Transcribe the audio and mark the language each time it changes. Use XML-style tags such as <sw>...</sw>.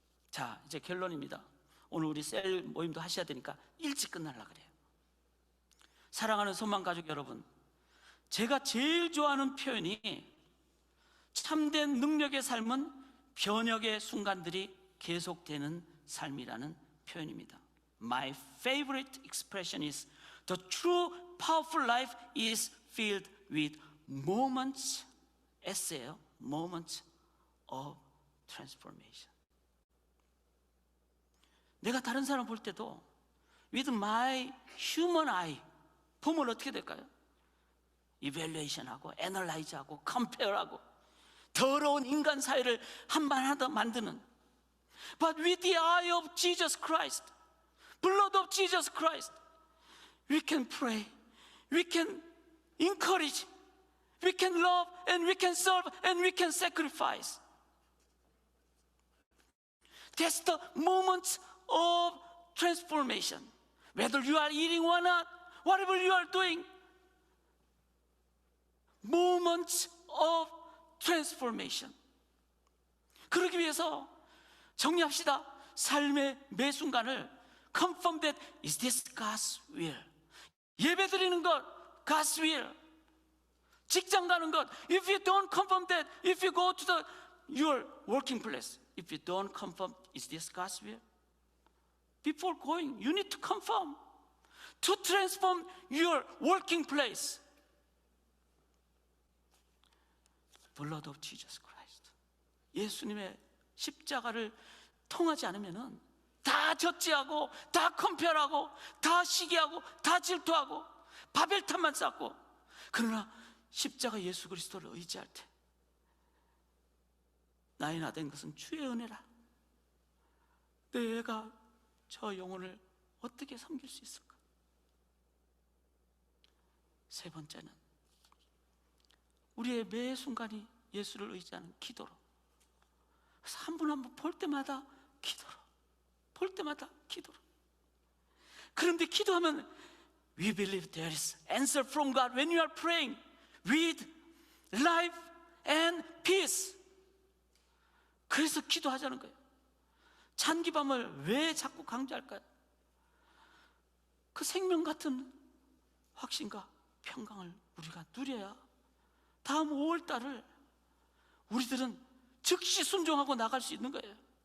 <ko>자, 이제 결론입니다. 오늘 우리 셀 모임도 하셔야 되니까 일찍 끝날라 그래요. 사랑하는 소망가족 여러분, 제가 제일 좋아하는 표현이 참된 능력의 삶은 변혁의 순간들이 계속되는 삶이라는 표현입니다.</ko> <en>My favorite expression is the true powerful life is filled with moments,</en> <ko>S예요,</ko> <en>moments of transformation.</en> <ko>내가 다른 사람 볼 때도</ko> <en>with my human eye</en> <ko>보면 어떻게 될까요? evaluation하고 analyze하고 compare하고 더러운 인간 사회를 한반 하다 만드는,</ko> <en>but with the eye of Jesus Christ, blood of Jesus Christ, we can pray, we can encourage, we can love, and we can serve, and we can sacrifice. That's the moment of transformation. Whether you are eating or not, whatever you are doing, moments of transformation.</en> <ko>그러기 위해서 정리합시다. 삶의 매 순간을</ko> <en>confirm that is this God's will.</en> <ko>예배 드리는 것</ko> <en>God's will.</en> <ko>직장 가는 것,</ko> <en>if you don't confirm that, if you go to your working place, if you don't confirm is this God's will, before going you need to confirm to transform your working place. Blood of Jesus Christ.</en> <ko>예수님의 십자가를 통하지 않으면은 다 저지하고 다 컴페어하고 다 시기하고 다 질투하고 바벨탑만 쌓고, 그러나 십자가 예수 그리스도를 의지할 때 나의 나 된 것은 주의 은혜라. 내가 저 영혼을 어떻게 섬길 수 있을까? 세 번째는 우리의 매 순간이 예수를 의지하는 기도로. 그래서 한 분 한 분 볼 때마다 기도로, 볼 때마다 기도로. 그런데 기도하면</ko> <en>we believe there is answer from God when you are praying with life and peace.</en> <ko>그래서 기도하자는 거예요. 잔기밤을 왜 자꾸 강조할까요? 그 생명 같은 확신과 평강을 우리가 누려야 다음 5월 달을 우리들은 즉시 순종하고 나갈 수 있는 거예요.</ko>